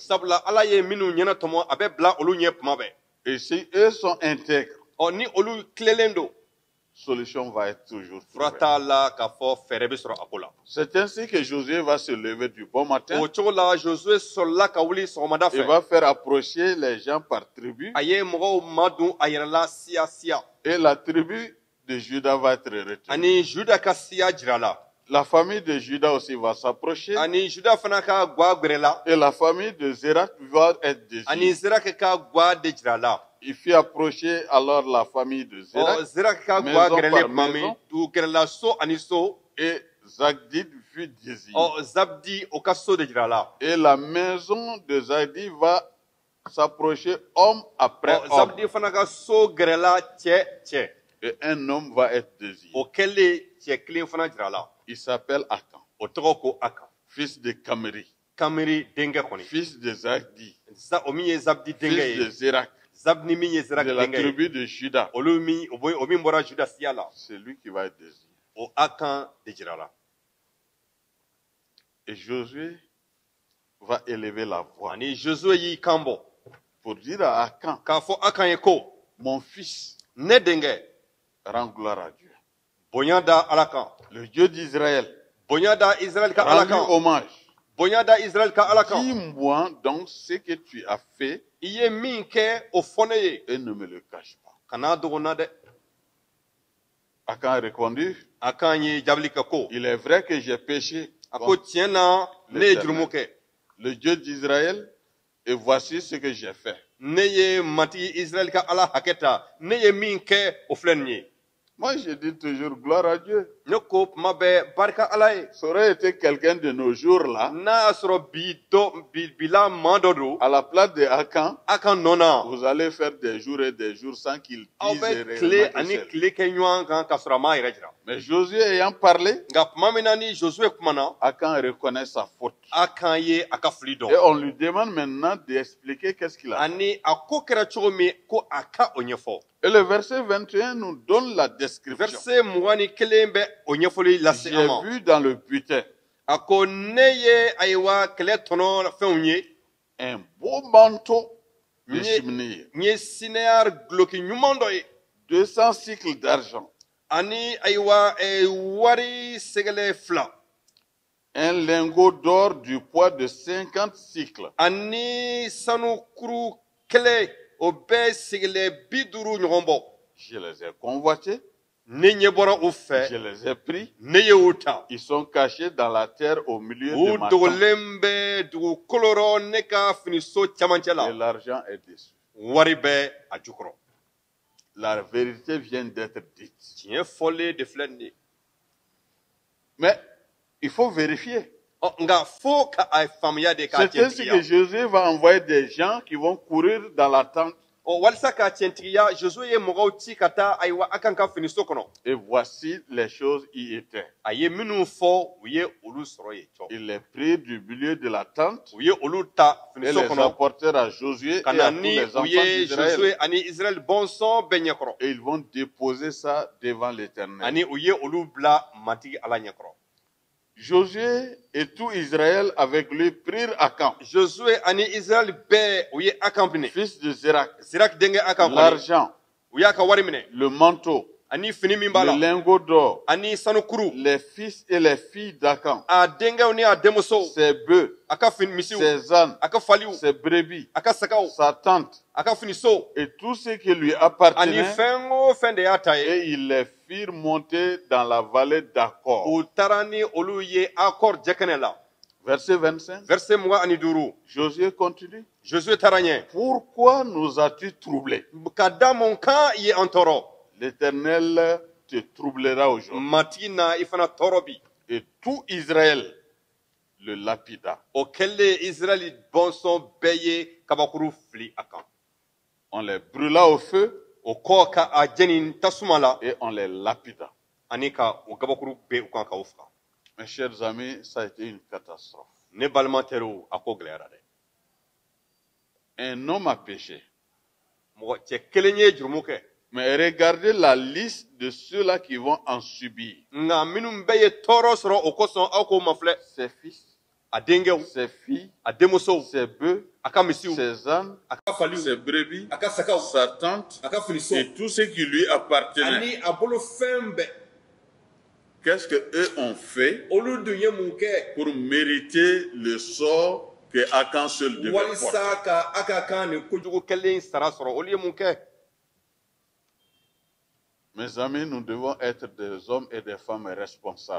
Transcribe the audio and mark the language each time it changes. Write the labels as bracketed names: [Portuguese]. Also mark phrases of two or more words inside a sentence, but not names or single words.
[Bambara] sabula ala ye minnu ɲɛna tɔmɔ a bɛ bila olu ɲɛ kuma bɛɛ. [French] Et si eux sont intègres, [Bambara] ni olu tilelen don [French] solution va être toujours [Bambara] fura [French] trouvée. [Bambara] t'a la k'a fɔ fɛɛrɛ bɛ sɔrɔ a ko la. [French] C'est ainsi que Josué va se lever du bon matin. [Bambara] o cogo la Josué sɔrɔla ka wuli sɔgɔmada [French] Il [Bambara] fɛ. [French] va faire approcher les gens par tribu. [Bambara] a ye mɔgɔw madon a yɛrɛ la siya [French] Et la tribu de Juda va être retenue. [Bambara] ani Juda ka siya jira la [French] La famille de Juda aussi va s'approcher. [Bambara] ani Juda fana ka gwa gwɛrɛ la [French] Et la famille de Zérat va être [Bambara] ani [French] désignée. [Bambara] Zeraki ka gwa de jira la. [French] Il fit approcher alors la famille de Zérat. [Bambara] Zeraki ka [French] maison [Bambara] gwa [French] par [Bambara] gɛrɛlen tuma min [French] maison. [Bambara] u gɛrɛla so ani so. [French] Et Zagdid fut désigné. [Bambara] Zabdi o ka so de jira la. [French] Et la maison de Zagdid va s'approcher homme après homme. [Bambara] Zabdi fana ka so gɛrɛla cɛ. [French] Et un homme va être désigné. [Bambara] o kɛlen cɛ kelen fana jira la. [French] Il s'appelle Akan, [Bambara] o tɔgɔ ko Akan. [French] fils de Kamri, [Bambara] Kamiri denkɛ kɔni. [French] fils de Zagdi, [Bambara] o min ye Zabdi denkɛ [French] fils de [Bambara] ye. [French] Zérak, [Bambara] Zabdi min ye Zeraki [French] de la [Bambara] denkɛ ye. [French] tribu de Juda. [Bambara] o min bɔra Juda siya la. [French] C'est lui qui va être désigné. [Bambara] o Akan de jira la. [French] Et Josué va élever la voix [Bambara] ani Josué y'i kan bɔ [French] pour dire à Akan, [Bambara] k'a fɔ Akan ye ko [French] mon fils, [Bambara] ne denkɛ [French] rends gloire à Dieu. [Bambara] bonya da Ala kan. [French] Le Dieu d'Israël, [Bambara] bonya da Israël ka Ala [French] rends-lui [Bambara] kan. [French] hommage. [Bambara] bonya da Israël ka Ala kan. [French] Dis-moi donc ce que tu as fait [Bambara] i ye min kɛ o fɔ ne ye [French] et ne me le cache pas. [Bambara] kana dogo na dɛ. [French] Akan a répondu, [Bambara] Akan ye jaabili kɛ ko [French] il est vrai que j'ai péché [Bambara] a ko tiɲɛ na ne ye jurumu kɛ. [French] le Dieu d'Israël et voici ce que j'ai fait. [Bambara] ne ye matigi Israël ka Ala hakɛ ta ne ye min kɛ o filɛ nin ye. [French] Moi, je dis toujours gloire à Dieu. [Bambara] ne ko tuma bɛɛ barika Ala ye. [French] Ça aurait été quelqu'un de nos jours là, [Bambara] n'a y'a sɔrɔ bila maa dɔ don [French] à la place de Akan, [Bambara] a ka nɔ na [French] vous allez faire des jours et des jours sans qu'il [Bambara] aw [French] dise [Bambara] bɛ tile [French] réellement que [Bambara] ani [French] c'est. [Bambara] tile kɛ ɲɔgɔn kan ka sɔrɔ a m'a yɛrɛ jira. [French] Mais Josué ayant parlé, [Bambara] nka tuma min na ni Josué kumana [French] Akan reconnaît sa faute. [Bambara] Akan ye a ka fili [French] Et [Bambara] dɔn. [French] on lui demande maintenant d'expliquer qu'est-ce qu'il a fait. [Bambara] ani a ko kɛra cogo min ko a ka o ɲɛfɔ. [French] Et le verset 21 nous donne la description. [Bambara] verset 21 bɛ o ɲɛfɔli lase [French] J'ai [Bambara] an ma. [French] vu dans le butin [Bambara] a ko ne ye ayiwa kɛlɛ tɔnɔ fɛnw ye [French] un beau manteau de Nye- cheminée [Bambara] n ye sinɛya guloki ɲuman dɔ ye [French] 200 cycles d'argent, [Bambara] ani aiwa wari segele fla [French] un lingot d'or du poids de 50 cycles, [Bambara] ani sanu kuru kele o bɛɛ segele 50 ɲɔgɔn bɔ. [French] je les ai convoités, [Bambara] Ne ɲɛ bɔra u [French] je [Bambara] fɛ, [French] les ai pris. [Bambara] ne ye u ta. [French] Ils sont cachés dans la terre au milieu de [Bambara] U [French] ma tente. [Bambara] dogolen bɛ dugukolo rɔ ne ka finiso cɛmancɛ [French] Et [Bambara] la. [French] l'argent est dessus. [Bambara] Wari bɛ a jukɔrɔ. [French] La vérité vient d'être dite. [Bambara] Tiɲɛ fɔlen de filɛ nin ye. [French] Mais il faut vérifier. [Bambara] Nka fo ka a faamuya de k'a [French] C'est ainsi que [Bambara] tiɲɛtigiya. [French] Jésus va envoyer des gens qui vont courir dans la tente. [Bambara] Walisa k'a tiɲɛtigiya, Josué ye mɔgɔw ci ka taa ayiwa a kan ka finiso kɔnɔ. [French] Et voici les choses y étaient. [Bambara] A ye minnu fɔ u ye olu sɔrɔ yen cɔ. [French] Il les prit du milieu de la tente [Bambara] U ye olu ta [French] et [Bambara] finiso [French] les [Bambara] kɔnɔ [French] apportèrent à Josué [Bambara] ka [French] et [Bambara] na [French] à tous [Bambara] ni [French] les [Bambara] u [French] enfants [Bambara] ye [French] d'Israël. [Bambara] Josué ani Israël bɔnsɔn bɛɛ ɲɛkɔrɔ. [French] Et ils vont déposer ça devant l'Éternel. [Bambara] Ani u ye olu bila matigi Ala ɲɛkɔrɔ. [French] Josué et tout Israël avec lui prirent Akan, [Bambara] Josué ani Israël bɛɛ u ye Akan minɛ. [French] fils de Zérak, [Bambara] Sirak denkɛ Akan kɔni [French] l'argent, [Bambara] u y'a ka wari minɛ. [French] le manteau, [Bambara] Ani fini min b'a [French] le [Bambara] la [French] lingot d'or, [Bambara] ani sanukuru. [French] les fils et les filles d'Akan, [Bambara] A denkɛw ni a denmusow [French] ses bœufs, [Bambara] a ka misiw [French] ses ânes, [Bambara] a ka faliw [French] ses brebis, [Bambara] a ka sagaw [French] sa tente [Bambara] a ka finiso [French] et tout ce qui lui [Bambara] ani [French] appartenait, [Bambara] fɛn o fɛn de y'a ta ye. [French] et ils les firent monter dans la vallée d'Accord. [Bambara] U taara ni olu ye Akɔr jɛkɛnɛ la. [French] Verset 25. [Bambara] Verset 25. [French] Josué continue. [Bambara] Josué taara ɲɛ. [French] Pourquoi nous as-tu troublés? [Bambara] Ka da mun kan i ye an tɔɔrɔ. [French] L'Éternel te troublera aujourd'hui. [Bambara] Matigi na i fana tɔɔrɔ bi. [French] Et tout Israël le lapida. [Bambara] O kɛlen Israɛli bɔnsɔn bɛɛ ye kabakuru fili a kan. [French] On les brûla au feu [Bambara] O kɔ ka a jeni tasuma la [French] et on les lapida. [Bambara] ani ka o kabakuru bɛɛ u kan k'aw faga. [French] Mes chers amis, ça a été une catastrophe. [Bambara] Ne balima teriw a ko gɛlɛyara dɛ. [French] Un homme a péché. [Bambara] Mɔgɔ cɛ kelen ye jurumu kɛ. [French] Mais regardez la liste de ceux-là qui vont en subir. [Bambara] Nka minnu bɛɛ ye tɔɔrɔ sɔrɔ o kosɔn aw k'o ma filɛ. [French] Ses fils, [Bambara] A denkɛw, [French] ses filles, [Bambara] a denmusow, [French] ses bœufs, [Bambara] a ka misiw, [French] ses ânes, [Bambara] a ka faliw, [French] ses brebis, [Bambara] a ka sagaw, [French] sa tente [Bambara] a ka finiso [French] et tout ce qui lui appartenait. [Bambara] ani a bolo fɛn bɛɛ. [French] Qu'est-ce qu'eux ont fait [Bambara] Olu dun ye mun kɛ [French] pour mériter le sort que Akan seul devait porter? [Bambara] walisa ka a ka kan nin kojugu kɛlen sara sɔrɔ olu ye mun kɛ. [French] Mes amis, nous devons être des hommes et des femmes responsables.